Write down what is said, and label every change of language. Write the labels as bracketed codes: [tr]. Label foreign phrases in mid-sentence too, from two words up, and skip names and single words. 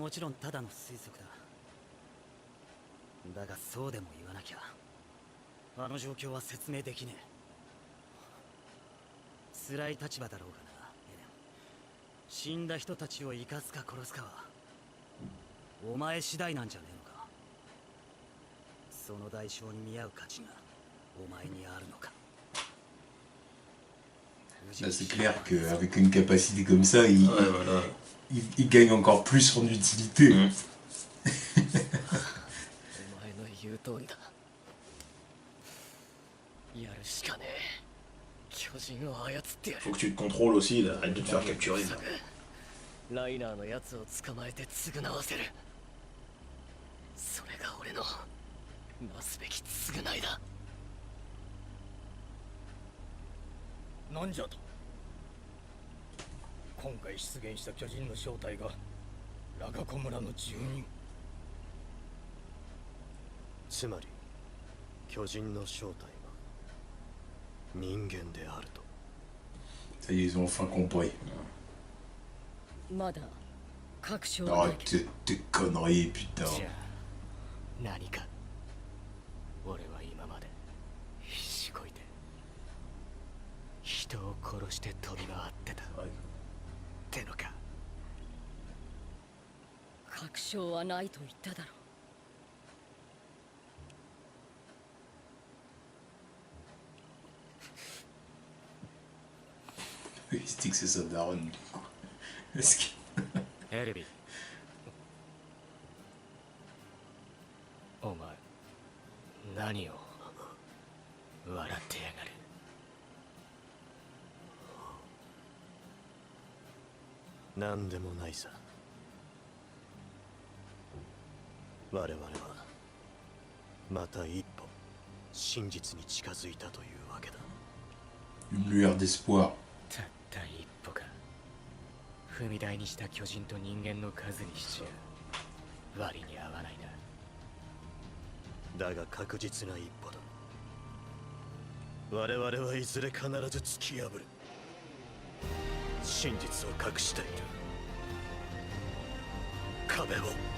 [ja] もちろんただの推測だ。だがそうでも言わなきゃあの状況は説明できねえ。辛い立場だろうがな、エレン。死んだ人たちを生かすか殺すかはお前次第なんじゃねえのか。その代償に見合う価値がお前にあるのか。 [fr] Là, c'est clair qu'avec une capacité comme ça, il, Ouais, voilà. il gagne encore plus en utilité. [ja] お前の言う通りだ。やるしかねえ。巨人を操ってやる。 [fr] Faut que tu te contrôles aussi, là. Arrête de te faire capturer. Là. [ja] ライナーのやつを捕まえて償わせる。それが俺のなすべき償いだ。なんじゃと。今回出現した巨人の正体がラガコ村の住人。つまり巨人の正体は人間であると。 [fr] Ça y est, ils ont enfin compris. [ja] まだ確証はないけど。 [fr] Arrête tes conneries, putain. [ja] じゃあ何か。俺は今まで必死こいて人を殺して飛び回ってた。 [fr] Ouais. [ja] ってのか。確証はないと言っただろう。 [fr] Il se dit que c'est sa daronne. Est-ce que... [ja] エルビー、お前何を笑ってやがる。何でもないさ。我々はまた一歩真実に近づいたというわけだ。 [fr] Une lueur d'espoir. [ja] たった一歩か。踏み台にした巨人と人間の数にしちゃ割に合わないな。だが確実な一歩だ。我々はいずれ必ず突き破る。真実を隠している壁を。